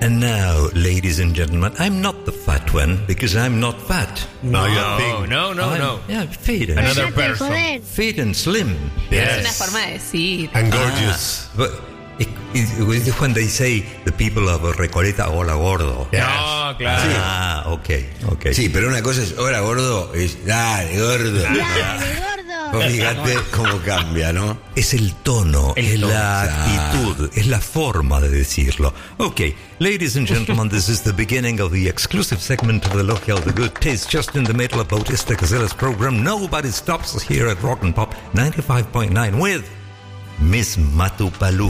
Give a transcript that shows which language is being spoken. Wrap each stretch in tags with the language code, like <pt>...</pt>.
<en>And now, ladies and gentlemen, I'm not the fat one because I'm not fat. No, no, you're big. No, no, no. Yeah, fit and another person. Fit and slim. Yes.</en> <es>Una forma de decir.</es> <en>And gorgeous. But it's when they say the people of Recoleta,</en> <es>hola gordo.</es> <en>Yes.</en> <es>No, claro. Sí. Ah, okay, okay. Sí, pero una cosa es hola gordo, es dale gordo. Dale gordo. Fíjate cómo cambia, ¿no? Es el tono, es la actitud, es la forma de decirlo.</es> <en>Okay, ladies and gentlemen, this is the beginning of the exclusive segment of the Logia of the Good Taste, just in the middle of Bautista Gazzella's program. Nobody stops us here at Rock and Pop 95.9 with Miss Matupalu.</en>